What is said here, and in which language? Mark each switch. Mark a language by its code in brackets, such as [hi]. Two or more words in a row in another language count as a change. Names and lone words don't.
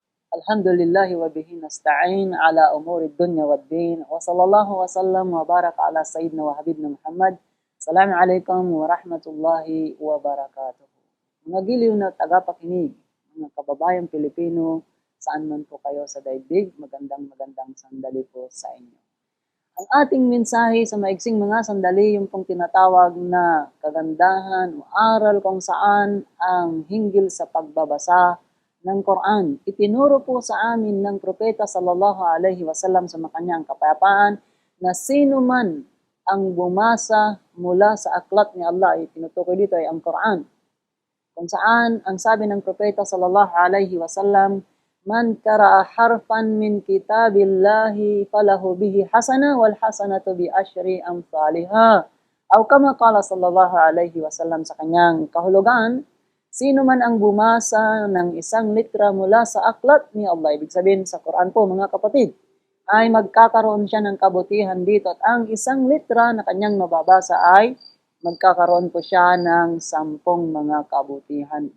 [ar] الحمد لله وبه نستعين على أمور الدنيا والدين. وصلى الله وسلم وبارك على سيدنا وحبيبنا محمد. السلام عليكم ورحمة الله وبركاته. [tl] Mga giliw na tagapakinig, mga kababayang Pilipino, saan man po kayo sa daigdig, magandang sandali po sa inyo. Ang ating mensahe sa maiksing mga sandali, yung pong tinatawag na kagandahan o aral kung saan ang hinggil sa pagbabasa ng Quran. Itinuro po sa amin ng Propeta [ar] صلى الله عليه وسلم [tl] sa makanyang kapayapaan na sino man ang bumasa mula sa aklat ni Allah, itinutukoy dito ay ang Quran. Kung saan ang sabi ng Propeta [ar] صلى الله عليه وسلم, من قرأ حرفا من كتاب الله فله به حسنة والحسنة بعشر أمثالها. أو كما قال صلى الله عليه وسلم [tl] sa kanyang kahulugan, sino man ang bumasa ng isang litra mula sa aklat ni Allah, ibig sabihin sa Quran po mga kapatid, ay magkakaroon siya ng kabutihan dito. At ang isang litra na kanyang mababasa ay magkakaroon po siya ng 10 mga kabutihan.